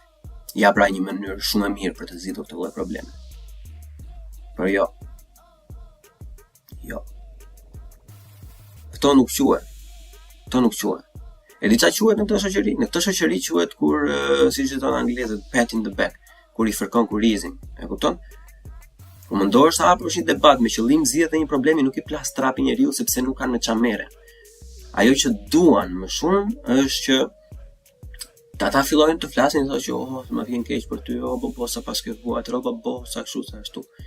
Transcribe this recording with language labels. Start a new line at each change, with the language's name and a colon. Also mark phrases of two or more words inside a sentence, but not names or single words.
Albanian: Ja pra një mënyrë shumë e mirë për të zgjidhur këtë lloj probleme. Por jo. Këto nuk quhen. E di çfarë quhet në këtë shoqëri? Në këtë shoqëri quhet kur, siç e thonë anglezët,
English: pat in the back,
Albanian: kur i fërkon kurizin. E kupton? U mendosh sa hapësh një debat me qëllim zgjidhje një problemi, nuk i plas trapi njeriu sepse nuk kanë me çfarë merren. Ajo që duan më shumë është që ata fillojnë të flasin thonë që më vjen keq për ty, po sa pas ke vuajt rroba sa kështu sa ashtu.